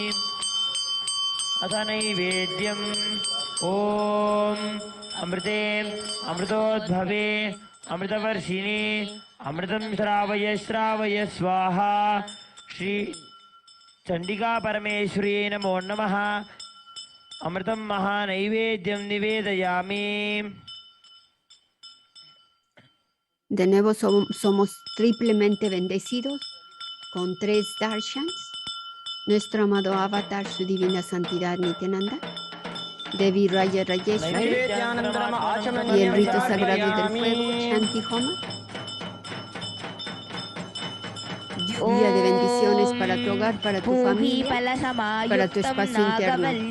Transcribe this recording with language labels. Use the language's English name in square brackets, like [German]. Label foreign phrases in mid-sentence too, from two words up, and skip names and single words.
[Sanskrit] अथ नैवेद्यम् ॐ अमृते अमृतोद्भवे अमृतवर्षिणी अमृतं श्रावय श्रावय स्वाहा श्री चंडिका परमेश्वरी नमो नमः अमृतं महानैवेद्यं निवेदयामि. [Spanish] De nuevo somos triplemente bendecidos con 3 darshans, nuestro amado avatar, su divina santidad Nityananda, Devi Raya Rajeshwari y el rito sagrado del fuego, Shanti Homa. Lluvia de bendiciones para tu hogar, para tu familia, para tu espacio interno.